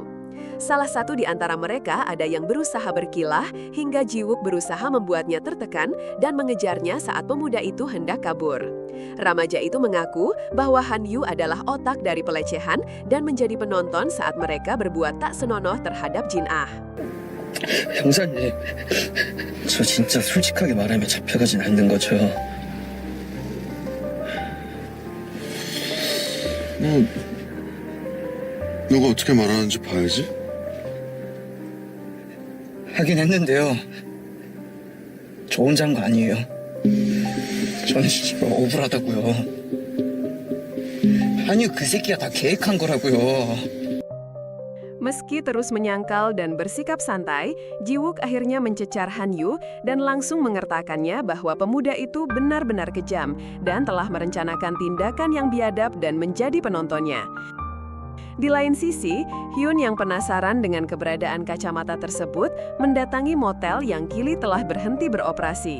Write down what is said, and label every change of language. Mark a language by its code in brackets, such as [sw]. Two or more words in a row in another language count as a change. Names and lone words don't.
[id] Salah satu di antara mereka ada yang berusaha berkilah hingga Ji Wook berusaha membuatnya tertekan dan mengejarnya saat pemuda itu hendak kabur. Remaja itu mengaku bahwa Han Yu adalah otak dari pelecehan dan menjadi penonton saat mereka berbuat tak senonoh terhadap Jin Ah. [ko] 형사님, 저 진짜 솔직하게 말하면 잡혀가진 않는 거죠? 너가 어떻게 말하는지 봐야지. 하긴 했는데요. 저 혼자 한 거 아니에요. 저는 진짜 억울하다고요. 아니 그 새끼가 다 계획한 거라고요. [id] Meski terus menyangkal dan bersikap santai, Ji Wook akhirnya mencecar Han Yu dan langsung mengertakannya bahwa pemuda itu benar-benar kejam dan telah merencanakan tindakan yang biadab dan menjadi penontonnya. Di lain sisi, Hyun yang penasaran dengan keberadaan kacamata tersebut mendatangi motel yang kini telah berhenti beroperasi.